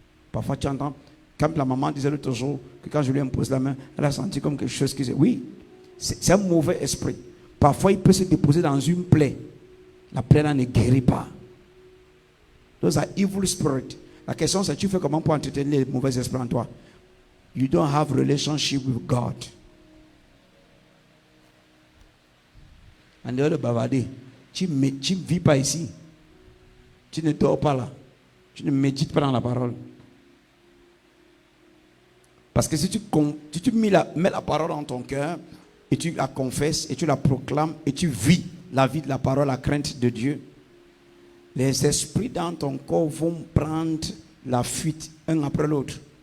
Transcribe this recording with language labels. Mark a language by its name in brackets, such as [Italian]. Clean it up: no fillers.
[French] Parfois tu entends, comme la maman disait l'autre jour, que quand je lui impose la main, elle a senti comme quelque chose qui dit, oui, c'est un mauvais esprit. Parfois il peut se déposer dans une plaie. La plaie là ne guérit pas. [English] Those are evil spirits. [French] La question c'est, tu fais comment pour entretenir les mauvais esprits en toi? [English] You don't have relationship with God. [French] En dehors de bavarder, tu ne vis pas ici. Tu ne dors pas là. Tu ne médites pas dans la parole. Parce que si tu mets la parole dans ton cœur et tu la confesses et tu la proclames et tu vis la vie de la parole, la crainte de Dieu, les esprits dans ton corps vont prendre la fuite un après l'autre.